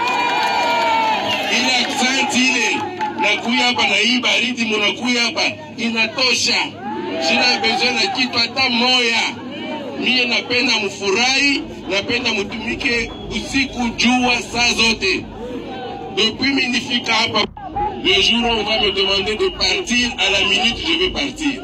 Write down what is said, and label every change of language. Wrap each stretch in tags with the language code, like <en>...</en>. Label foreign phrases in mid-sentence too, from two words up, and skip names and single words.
<sw>Ile aksanti ile nakuya hapa na hii baridi mnakuya hapa inatosha. Sina besoin na kitu hata moya. Mie napenda mfurahi, napenda mtumike usiku jua saa zote. Depuis mimi nifika hapa,</sw> <fr>le jour où on va me demander de partir, à la minute je vais partir.</fr>